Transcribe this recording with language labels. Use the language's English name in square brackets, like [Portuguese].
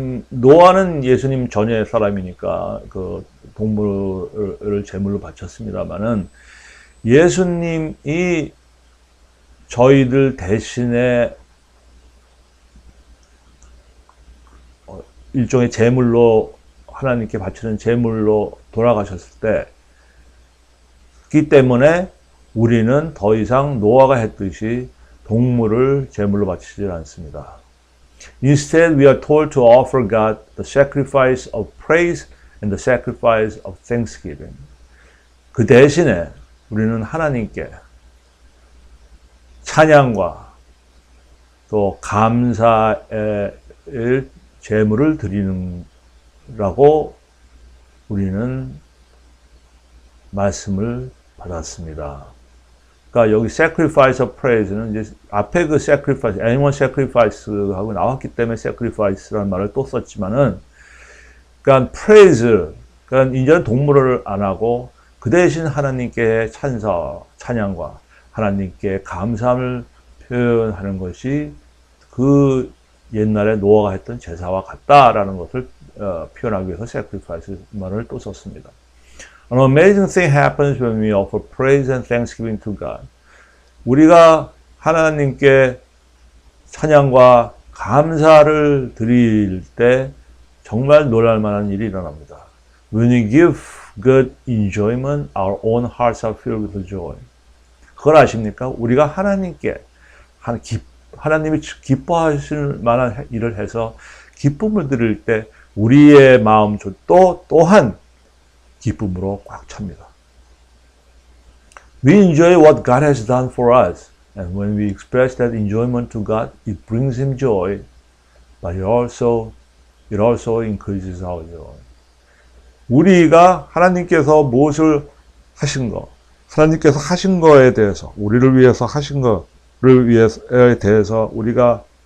[Korean] 노아는 예수님 전의 사람이니까 그 동물을 제물로 바쳤습니다만은 예수님이 저희들 대신에 일종의 제물로 하나님께 바치는 제물로 돌아가셨을 때, 기 때문에 우리는 더 이상 노아가 했듯이 동물을 제물로 바치지 않습니다. [English] Instead, we are told to offer God the sacrifice of praise and the sacrifice of thanksgiving. [Korean] 그 대신에 우리는 하나님께 찬양과 또 감사의 제물을 드리는라고 우리는 말씀을 받았습니다. 그러니까 여기 [English] sacrifice of praise [Korean] 는 이제 앞에 그 sacrifice, [English] animal sacrifice [Korean] 하고 나왔기 때문에 sacrifice라는 말을 또 썼지만은, 그러니까 praise, 그러니까 이제는 동물을 안 하고 그 대신 하나님께 찬양과 하나님께 감사함을 표현하는 것이 그 옛날에 노아가 했던 제사와 같다라는 것을 표현하기 위해서 sacrifice 말을 또 썼습니다. [English] An amazing thing happens when we offer praise and thanksgiving to God. [Korean] 우리가 하나님께 찬양과 감사를 드릴 때 정말 놀랄 만한 일이 일어납니다. [English] When we give God enjoyment, our own hearts are filled with joy. [Korean] 그걸 아십니까? 우리가 하나님께 하나님이 기뻐하실 만한 일을 해서 기쁨을 드릴 때 우리의 마음도 또한 기쁨으로 꽉 찹니다. [English] We enjoy what God has done for us, and when we express that enjoyment to God, it brings Him joy, but it also increases our joy. [Korean] 우리가 하나님께서 무엇을 하신 거, 하나님께서 하신 거에 대해서, 우리를 위해서 하신 거를 위해서에 대해서 우리가